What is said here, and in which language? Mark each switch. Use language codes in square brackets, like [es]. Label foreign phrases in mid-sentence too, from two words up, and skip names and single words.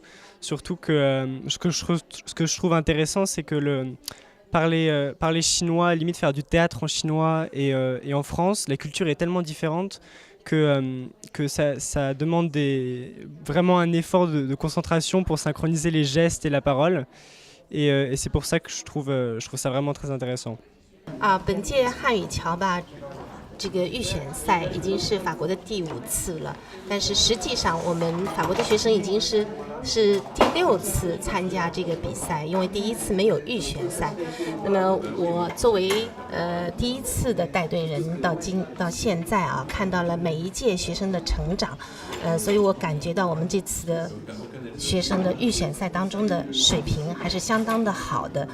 [fr] Surtout que ce que je trouve intéressant, c'est que parler chinois, limite faire du théâtre en chinois et en France, la culture est tellement différente que ça demande vraiment un effort de concentration pour synchroniser les gestes et la parole. Et c'est pour ça que je trouve ça vraiment très intéressant. [zh] 本届汉语桥吧，这个预选赛已经是法国的第5次了，但是实际上我们法国的学生已经是第6次参加这个比赛，因为第1次没有预选赛。那么我作为第1次的带队人到现在啊，看到了每一届学生的成长，所以我感觉到我们这次的学生的预选赛当中的水平还是相当的好的。